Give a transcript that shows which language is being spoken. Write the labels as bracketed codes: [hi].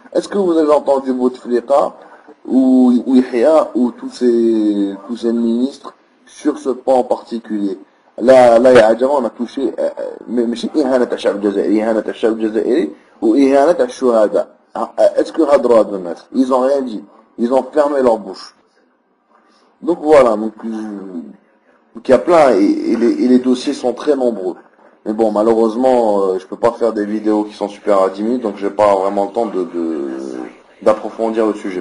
[fr] Est-ce que vous avez entendu Bouteflika ou Yahya ou tous ces ministres sur ce point en particulier? [ar] لا يا جماعة [fr] on a touché [ar] مش إهانة الشعب الجزائري، إهانة الشعب الجزائري وإهانة الشهداء. [fr] Est-ce que [ar] هادروا هاد الناس؟ [fr] Ils ont rien dit, ils ont fermé leur bouche. Donc voilà, donc il y a plein et les dossiers sont très nombreux. Mais bon, malheureusement, je peux pas faire des vidéos qui sont super à 10 minutes, donc j'ai pas vraiment le temps d'approfondir le sujet.